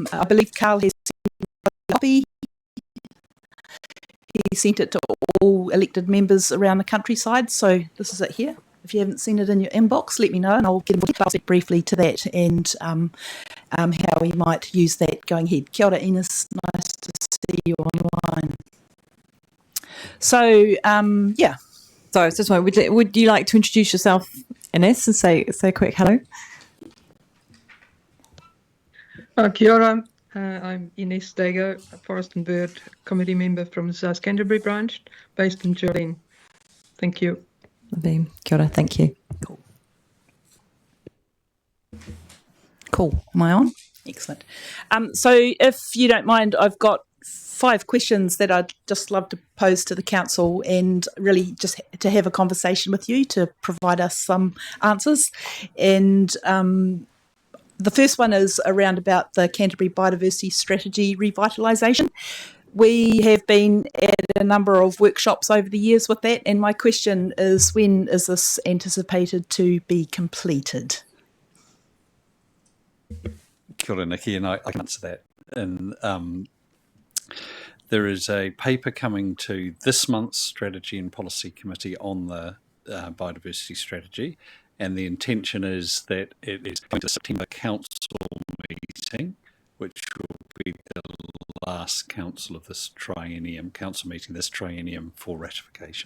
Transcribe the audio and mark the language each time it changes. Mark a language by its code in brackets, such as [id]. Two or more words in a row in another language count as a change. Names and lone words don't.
[en] I believe Carl has sent a copy. He sent it to all elected members around the countryside, so this is it here. If you haven't seen it in your inbox, let me know and I'll get briefly to that and how we might use that going ahead. [mi] Kia ora, [en] Ines. Nice to see you online. So, yeah. So I was just wondering, would you like to introduce yourself, Ines, and say a quick hello? [mi] Kia ora. [en] I'm Ines Steger, a Forest and Bird Committee member from the South Canterbury branch, based in Geraldine. Thank you. [mi] Kia ora, [en] thank you. Cool. Am I on? Excellent. So if you don't mind, I've got 5 questions that I'd just love to pose to the council and really just to have a conversation with you to provide us some answers. And the first one is around about the Canterbury Biodiversity Strategy revitalisation. We have been at a number of workshops over the years with that, and my question is, when is this anticipated to be completed? [mi] Kia ora, [en] Nikki, and I can answer that. And there is a paper coming to this month's Strategy and Policy Committee on the biodiversity strategy, and the intention is that it is going to September council meeting, which will be the last council meeting this triennium for ratification.